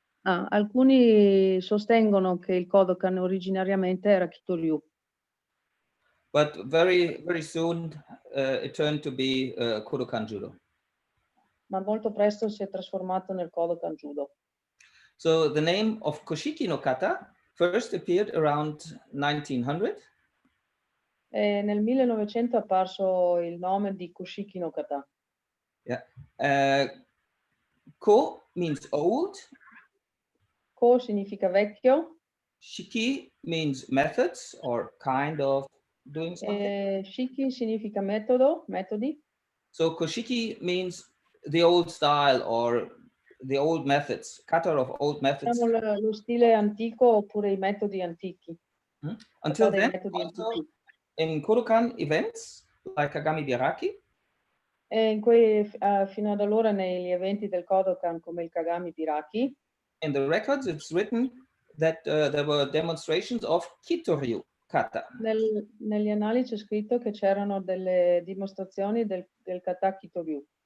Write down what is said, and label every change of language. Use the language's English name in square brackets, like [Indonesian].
[Italian] Alcuni sostengono che il Kodokan originariamente era Kitoryu. [English] But very, very soon it turned to be Kodokan Judo. [Italian] Ma molto presto si è trasformato nel Kodokan Judo. [English] So the name of Koshiki no kata first appeared around 1900. [Italian] E nel 1900 è apparso il nome di Koshiki no kata. [English] Yeah. Ko means old. [Italian] Ko significa vecchio. [English] Shiki means methods or kind of doing something. [Italian] Shiki significa metodo, metodi. [English] So Koshiki means the old style or the old methods, kata of old methods. [Italian] Lo stile antico oppure I metodi antichi. [English] Until then, also, in Kodokan events like Kagami Biraki. [Italian] E fino ad allora negli eventi del Kodokan come il Kagami Biraki. [English] In the records, it's written that there were demonstrations of Kitoryu kata. [Italian] Negli annali c'è scritto che c'erano delle dimostrazioni del kata Kitoryu.